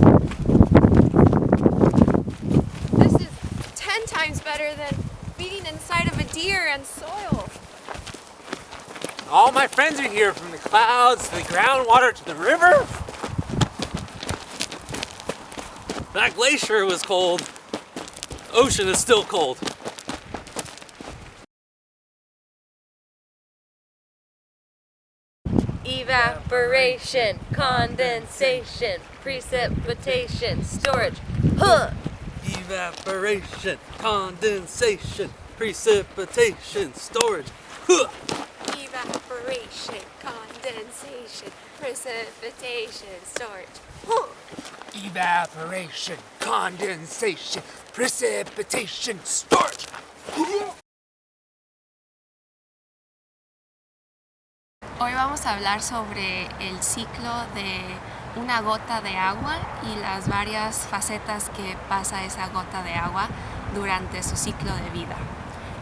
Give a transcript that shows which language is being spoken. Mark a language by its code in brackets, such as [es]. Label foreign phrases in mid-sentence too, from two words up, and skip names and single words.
[en] This is 10 times better than being inside of a deer and soil. All my friends are here, from the clouds to the groundwater to the river. That glacier was cold. Ocean is still cold. Evaporation, condensation, precipitation, storage. Huh! Evaporation, condensation, precipitation, storage. Huh! Evaporation, condensation, precipitation, storage. Huh. Evaporation, condensation, precipitation, storage. [es] Hoy vamos a hablar sobre el ciclo de una gota de agua y las varias facetas que pasa esa gota de agua durante su ciclo de vida.